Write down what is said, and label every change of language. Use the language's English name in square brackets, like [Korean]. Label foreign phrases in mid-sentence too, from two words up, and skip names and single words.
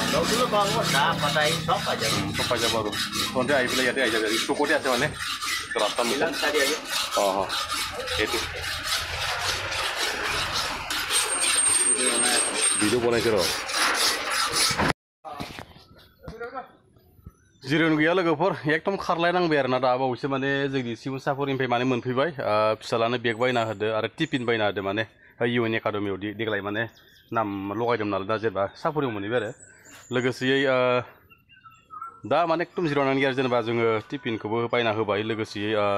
[Assamese] চব পাই যাব আৰু তহঁতে আহি পেলাই ইয়াতে আহি যাবি চুকতে আছে মানে ৰাস্তা অঁ সেইটো ভিডিঅ' বনাইছে ৰ [Bodo] जिरायनो गैया लोगोफोर एकदम खारलायनांबाय आरोना दा बावैसो माने जोंनि सिमोनसाफोरनिफ्राय माने मोनफैबाय फिसालानो बेग बायना होदो आरो टिफिन बायना होदो माने इउएन एकाडेमियाव देग्लाय माने नाम लगायदोंमोन नालाय दा जेनेबा साफरियाव मोनहैबाय आरो लोगोसेयै दा माने एकदम जिरायनानै गैया जेनेबा जोङो टिफिनखौबो बायना होबाय लोगोसेयै